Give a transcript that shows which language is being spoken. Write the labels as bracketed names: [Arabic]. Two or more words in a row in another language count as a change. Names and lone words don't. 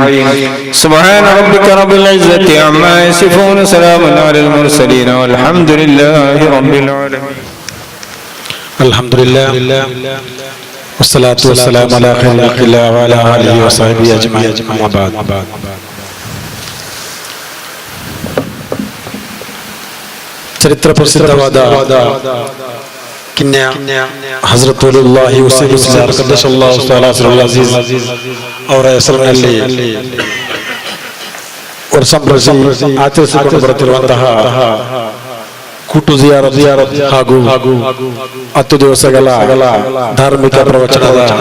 [Arabic] سبحان ربك رب العزة عما يصفون سلام على المرسلين والحمد لله رب العالمين. الحمد لله والصلاة والسلام على خير خلق الله وعلى آله وصحبه أجمعين. أما بعد. [Kannada] ಚರಿತ್ರ ಪ್ರಸಿದ್ಧವಾದ ಕಿನ್ಯ ಹಜರತ್ ವಲಿಯುಲ್ಲಾಹಿ ಹುಸೈನ್ ಮುಸ್ಲಿಯಾರ್ [Arabic] قدس الله تعالى سره العزيز [Kannada] ಅವರ ಹೆಸರಿನಲ್ಲಿ ವರ್ಷಂಪ್ರತಿ ಆಚರಿಸಿಕೊಂಡು ಬರುತ್ತಿರುವಂತಹ ಕೂಟು ಜಿಯಾರತ್ ಹಾಗೂ 10 ದಿವಸಗಳ ಧಾರ್ಮಿಕ ಪ್ರವಚನದ